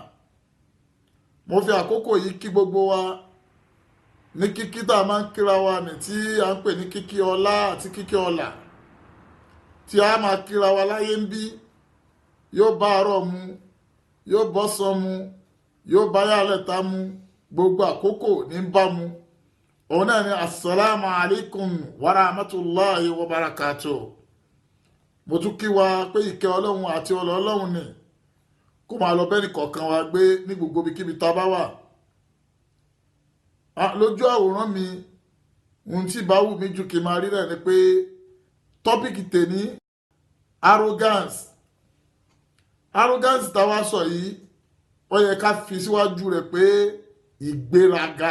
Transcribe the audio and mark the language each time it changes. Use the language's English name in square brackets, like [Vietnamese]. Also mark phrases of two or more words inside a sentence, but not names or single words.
[Yoruba] Mo fi àkókò yìí kí gbogbo wa ní kíkí tá a máa ń kíra wa ní tí a ń pè ní kíkí ọlá àti kíkí ọlà, tí a máa kíra wa láyé ń bí, yóò bá àárọ̀ mu, yóò bọ́sàn mu, yóò bá yálẹ̀ta mu, gbogbo àkókò ní bá mu. Òun náà ni [Arabic] السلام عليكم ورحمة الله وبركاته. [Yoruba] Mo tún kí wa pé ìkẹ́ Ọlọ́run àti ọlọ́ Ọlọ́run ni kó máa lọ bẹ́ẹ̀ nìkọ̀ọ̀kan wa gbé ní gbogbo ibikíbi tá a bá wà. Lójú àwòrán mi, ohun tí bá wù mí jù kí n máa rí rẹ̀ ni pé tọ́pìkì tèní arrogance táwa sọ yìí, ó yẹ ká fi síwájú rẹ̀ pé ìgbéraga.